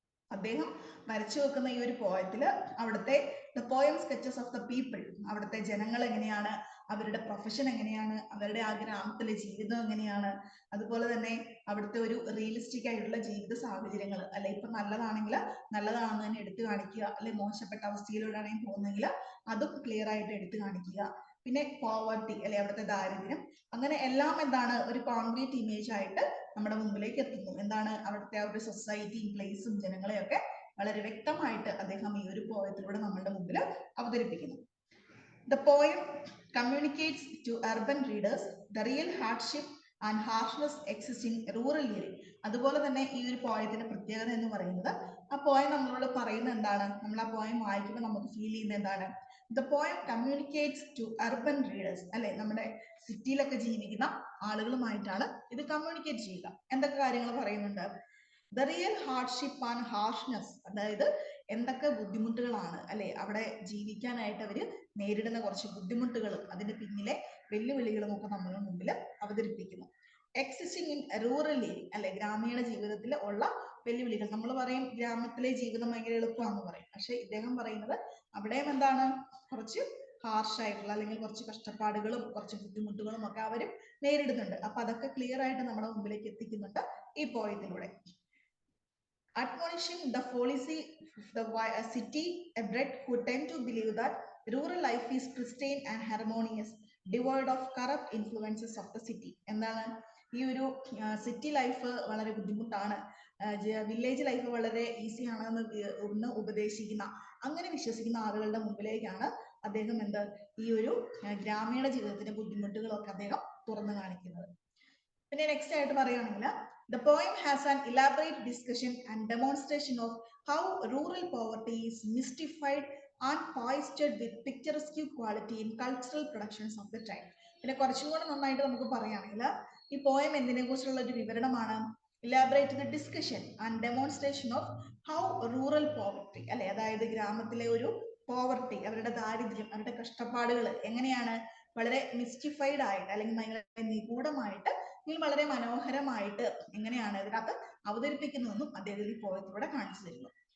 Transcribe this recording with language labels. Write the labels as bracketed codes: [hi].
[ml] അദ്ദേഹം വരച്ചു വെക്കുന്ന ഈ ഒരു പോയത്തിൽ അവിടുത്തെ [en] the poem sketches of the people, [ml] അവിടുത്തെ ജനങ്ങൾ എങ്ങനെയാണ്, അവരുടെ പ്രൊഫഷൻ എങ്ങനെയാണ്, അവരുടെ ആ ഗ്രാമത്തിലെ ജീവിതം എങ്ങനെയാണ്, അതുപോലെ തന്നെ അവിടുത്തെ ഒരു റിയലിസ്റ്റിക് ആയിട്ടുള്ള ജീവിത സാഹചര്യങ്ങൾ അല്ലെ, ഇപ്പൊ നല്ലതാണെങ്കിൽ നല്ലതാണെന്ന് തന്നെ എടുത്തു കാണിക്കുക, അല്ലെ മോശപ്പെട്ട അവസ്ഥയിലൂടെയാണെങ്കിൽ പോകുന്നെങ്കിൽ അതും ക്ലിയർ ആയിട്ട് എടുത്തു കാണിക്കുക. പിന്നെ പോവർട്ടി അല്ലെ, അവിടുത്തെ ദാരിദ്ര്യം, അങ്ങനെ എല്ലാം എന്താണ് ഒരു കോൺക്രീറ്റ് ഇമേജ് ആയിട്ട് നമ്മുടെ മുമ്പിലേക്ക് എത്തുന്നു. എന്താണ്? അവിടുത്തെ ആ ഒരു സൊസൈറ്റിയും പ്ലേസും ജനങ്ങളെയൊക്കെ വളരെ വ്യക്തമായിട്ട് അദ്ദേഹം ഈ ഒരു പോയത്തിലൂടെ നമ്മളുടെ മുമ്പിൽ അവതരിപ്പിക്കുന്നു. [en] The poem communicates to urban readers the real hardship and harshness existing rural area. [ml] അതുപോലെ തന്നെ ഈ ഒരു പോയത്തിന്റെ പ്രത്യേകത എന്ന് പറയുന്നത്, ആ പോയം നമ്മളോട് പറയുന്ന എന്താണ്? നമ്മൾ ആ പോയം വായിക്കുമ്പോൾ നമുക്ക് ഫീൽ ചെയ്യുന്ന എന്താണ്? [en] The poem communicates to urban readers [ml] അല്ലെ, നമ്മുടെ സിറ്റിയിലൊക്കെ ജീവിക്കുന്ന ആളുകളുമായിട്ടാണ് ഇത് കമ്മ്യൂണിക്കേറ്റ് ചെയ്യുക. എന്തൊക്കെ കാര്യങ്ങൾ പറയുന്നുണ്ട്? [en] the real hardship and harshness, [ml] അതായത് എന്തൊക്കെ ബുദ്ധിമുട്ടുകളാണ് അല്ലെ അവിടെ ജീവിക്കാനായിട്ട് അവര് നേരിടുന്ന കുറച്ച് ബുദ്ധിമുട്ടുകൾ, അതിന്റെ പിന്നിലെ വെല്ലുവിളികളും ഒക്കെ നമ്മുടെ മുമ്പിൽ അവതരിപ്പിക്കുന്നു. [en] existing in rural area [ml] അല്ലെ, ഗ്രാമീണ ജീവിതത്തിൽ ഉള്ള വെല്ലുവിളികൾ. നമ്മൾ പറയും ഗ്രാമത്തിലെ ജീവിതം ഭയങ്കര എളുപ്പമാണെന്ന് പറയും, പക്ഷെ ഇദ്ദേഹം പറയുന്നത് അവിടെയും എന്താണ്, കുറച്ച് ഹാർഷായിട്ടുള്ള അല്ലെങ്കിൽ കുറച്ച് കഷ്ടപ്പാടുകളും കുറച്ച് ബുദ്ധിമുട്ടുകളും ഒക്കെ അവരും നേരിടുന്നുണ്ട്. അപ്പൊ അതൊക്കെ ക്ലിയർ ആയിട്ട് നമ്മുടെ മുമ്പിലേക്ക് എത്തിക്കുന്നുണ്ട് ഈ പോയത്തിലൂടെ. [en] Admonishing the fallacy of the city bred who tend to believe that rural life is pristine and harmonious, devoid of corrupt influences of the city. [ml] എന്താണ് ഈ ഒരു സിറ്റി ലൈഫ് വളരെ ബുദ്ധിമുട്ടാണ്, വില്ലേജ് ലൈഫ് വളരെ ഈസി ആണെന്ന് ഉപദേശിക്കുന്ന, അങ്ങനെ വിശ്വസിക്കുന്ന ആളുകളുടെ മുമ്പിലേക്കാണ് അദ്ദേഹം ഈ ഒരു ഗ്രാമീണ ജീവിതത്തിന്റെ ബുദ്ധിമുട്ടുകളൊക്കെ അദ്ദേഹം തുറന്നു കാണിക്കുന്നത്. പിന്നെ നെക്സ്റ്റ് ആയിട്ട് പറയുകയാണെങ്കിൽ, [en] the poem has an elaborate discussion and demonstration of how rural poverty is mystified and foisted with picturesque quality in cultural productions of the time. [ml] പിന്നെ കുറച്ചുകൂടെ നന്നായിട്ട് നമുക്ക് പറയുകയാണെങ്കിൽ, ഈ പോയം എന്തിനെ കുറിച്ചുള്ള ഒരു വിവരണമാണ്? [en] elaborate the discussion and demonstration of how rural poverty [ml] അല്ലെ, അതായത് ഗ്രാമത്തിലെ ഒരു പോവർട്ടി, അവരുടെ ദാരിദ്ര്യം, അവരുടെ കഷ്ടപ്പാടുകൾ എങ്ങനെയാണ് വളരെ മിസ്റ്റിഫൈഡ് ആയിട്ട് അല്ലെങ്കിൽ ഭയങ്കര നിഗൂഢമായിട്ട്, വളരെ മനോഹരമായിട്ട് എങ്ങനെയാണ് ഇതിനകത്ത് അവതരിപ്പിക്കുന്നതെന്നും അദ്ദേഹം ഈ പോയത്തിലൂടെ കാണിച്ചു തരുന്നു.